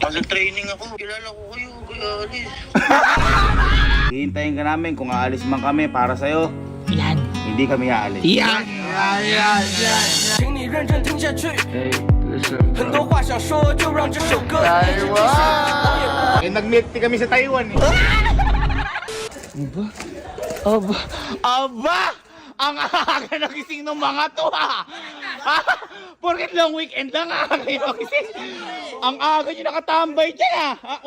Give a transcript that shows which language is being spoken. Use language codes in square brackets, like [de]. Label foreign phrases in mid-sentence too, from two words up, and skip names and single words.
[tl] Nasa training ako. Kilala ko kayo, kaya alis. Hihintayin ka namin kung aalis man kami para sa'yo. Yan. Hindi kami aalis. Yan. [zh] 请你认真听下去。很多话想说，就让这首歌一直继续。 [tl] Eh, nag-meet kami sa Taiwan eh. Aba! Ang aga nagising ng mga to ha! Porket [en] long weekend [tl] lang aga kayo nagising. Ang aga nyo nakatambay dyan ha!